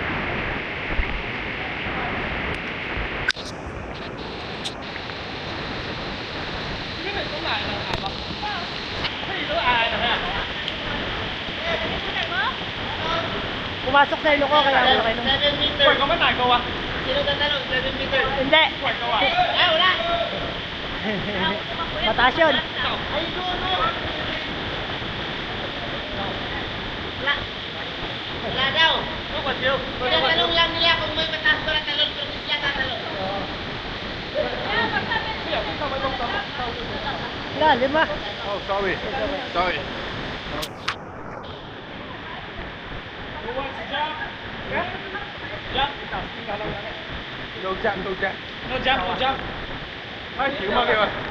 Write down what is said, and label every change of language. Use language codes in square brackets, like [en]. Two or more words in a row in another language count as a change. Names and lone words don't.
[tl] Pumasok sa ilo ko kaya ako nakainom. 7 meters. [yue] 喂，咁樣大個啊？ [tl] Sino tatanong? 7 meters. Hindi. [yue] 喂，個啊？ [tl] Ah, wala. Mataas yun. Ay, no. Wala. Wala daw. [yue] 嗰個超，嗰個 [tl] Tinatanong lang nila kung may mataas ba na talon, kung hindi sila tatalon. Wala, 5. [en] Oh, sorry. Sorry. No jump, no jump. No jump, no jump. [yue] 開始嘛佢話。